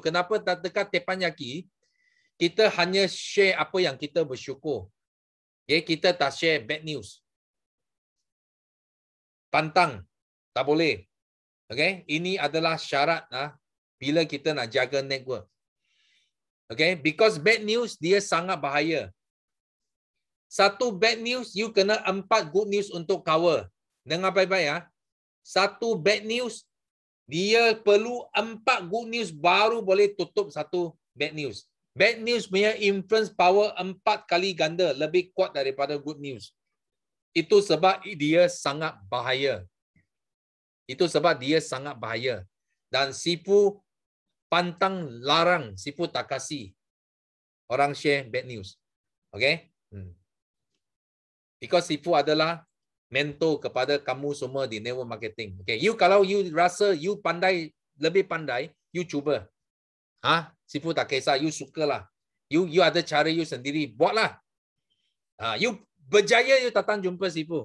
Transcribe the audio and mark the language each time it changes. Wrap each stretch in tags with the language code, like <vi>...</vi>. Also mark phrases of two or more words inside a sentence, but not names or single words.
<ms>Kenapa tak dekat teppanyaki? Kita hanya share apa yang kita bersyukur. Okay? Kita tak</ms> <en>share bad news.</en> <ms>Pantang. Tak boleh. Okay? Ini adalah syarat bila kita nak jaga network. Okay?</ms> <en>Because bad news</en> <ms>dia sangat bahaya. Satu</ms> <en>bad news,</en> <ms>you kena 4</ms> <en>good news</en> <ms>untuk cover. Dengar baik-baik ya. Satu</ms> <en>bad news,</en> <ms>dia perlu 4</ms> <en>good news</en> <ms>baru boleh tutup satu</ms> <en>bad news. Bad news</en> <ms>punya</ms> <en>influence power</en> <ms>4 kali ganda, lebih kuat daripada</ms> <en>good news.</en> <ms>Itu sebab dia sangat bahaya. Itu sebab dia sangat bahaya. Dan sipu pantang larang, sipu tak kasih orang</ms> <en>share bad news.</en> <ms>Okay? Because sipu adalah mentor kepada kamu semua di</ms> <en>network marketing.</en> <ms>Okay, kalau you rasa you pandai, lebih pandai, you cuba. Sipu tak kisah, you sukalah. You ada cara you sendiri, buatlah. You berjaya, you datang jumpa sipu.</ms>